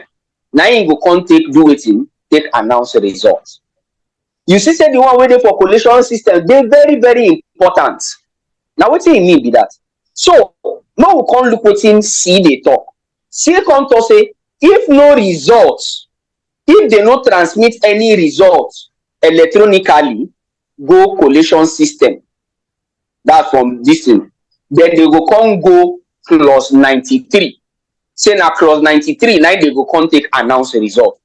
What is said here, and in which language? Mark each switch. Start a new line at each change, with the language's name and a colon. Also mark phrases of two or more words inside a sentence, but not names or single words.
Nigerian Pidgin: Now he go come take do wetin, take announce the results. You see say the one wey dey for collation system dey very very important. Now wetin e mean be that? So now we come look wetin C dey talk. C come talk say if no results, if they no transmit any results electronically go collation system, that's from this thing, then they go come go clause 93. Say na clause 93 now they go come take announce the result.